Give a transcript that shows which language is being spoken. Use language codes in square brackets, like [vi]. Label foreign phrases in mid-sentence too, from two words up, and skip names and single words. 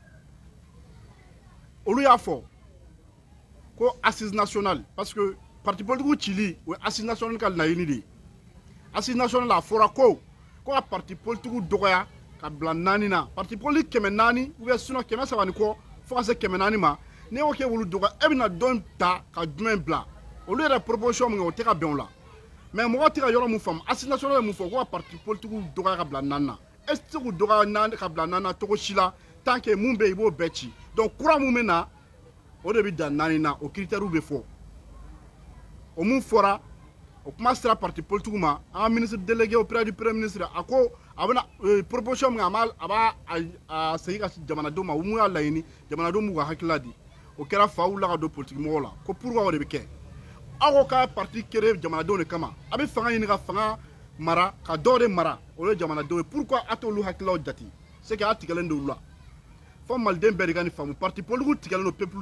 [bm] olu y'a fɔ ko [fr] assise nationale parce que parti politiques [bm] cili o ye [fr] assise nationale [bm] ka laɲini de ye [fr] assise nationale [bm] a fɔra ko ka [fr] parti politiques [bm] dɔgɔya ka bila 4 na [fr] parti politique 400 ou bien sinon 300 [bm] ni kɔ fo ka se 400 ma ne y'o kɛ wulu dɔgɔ e bɛna dɔn ta ka jumɛn bila olu yɛrɛ proposition min kɛ o tɛ ka bɛn o la mais mɔgɔ tɛ ka yɔrɔ min faamu [fr] assise nationale [bm] ye mun fɔ ko ka [fr] parti politiques [bm] dɔgɔya ka bila 4 na [fr] est ce que [bm] k'u dɔgɔya ka bila 4 na cogo si la [fr] tant que [bm] mun bɛ yen i b'o bɛɛ ci donc kura mun bɛ na o de bɛ dan 4 na o critères bɛ fɔ o mun fɔra o kuma sera [fr] parti politique [bm] ma an ka [fr] ministre délégué auprès du premier ministre [bm] a ko a bɛna proposition min a b'a segin ka jamanadenw ma mun y'a laɲini jamanadenw b'u ka hakilila di o kɛra fa wulila ka don politique mɔgɔw la ko pourquoi o de bɛ kɛ aw ko k'a [fr] parti créé [bm] jamanadenw de kama a bɛ fanga ɲini ka fanga mara ka dɔw de mara o ye jamanadenw ye pourquoi a t'olu hakililaw jate [fr] c'est que [bm] a tigɛlen don olu la fo maliden bɛɛ de ka nin faamu [fr] parti politique [bm] tigɛlen don peuple